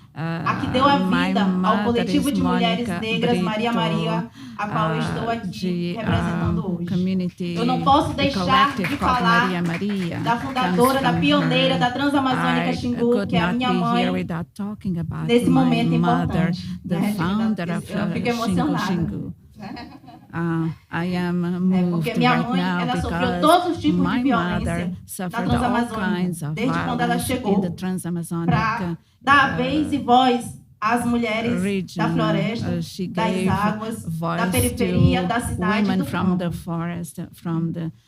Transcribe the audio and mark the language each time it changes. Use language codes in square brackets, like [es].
[pt] A que deu a vida ao coletivo de mulheres negras Maria Maria, a qual eu estou aqui representando hoje. Eu não posso deixar de falar da fundadora, da pioneira da Transamazônica Xingu, que é a minha mãe, nesse momento importante. Eu fico emocionada. [en] I am moved right now because my mother suffered all kinds of violence in the Transamazônica [pt] dar vez e voz às mulheres da floresta, das águas, da periferia, da cidade, do [en] from the forest, from the